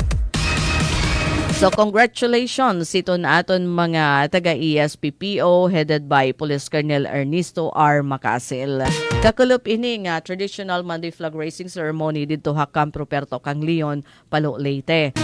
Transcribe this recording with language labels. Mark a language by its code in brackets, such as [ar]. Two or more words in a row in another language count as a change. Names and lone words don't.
[war] So congratulations ito na aton mga taga-ESPPO headed by Police Colonel Ernesto R. Macasil. Kakulop ini nga [en] traditional Monday flag raising ceremony [war] dito ha Camp Ruperto Kang Leon, Palo, Leyte.